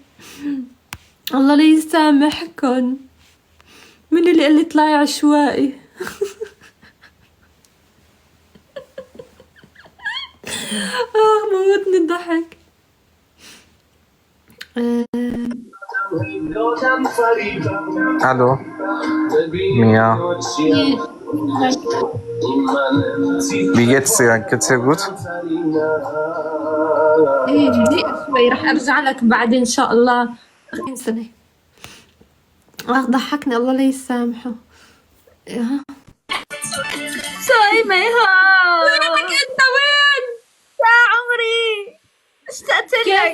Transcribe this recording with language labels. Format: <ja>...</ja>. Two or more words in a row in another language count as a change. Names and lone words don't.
<ar>الله لا يسامحكن. من اللي طلع عشوائي. موتني الضحك.</ar> <de>الو Mia, wie geht's dir? Geht's dir gut?</de> <ar>ايه دقيقة شوي رح ارجع لك بعدين ان شاء الله. 40 سنة. ضحكني الله لا يسامحه. سايمة وينك انت وين؟ يا عمري اشتقت لك.</ar>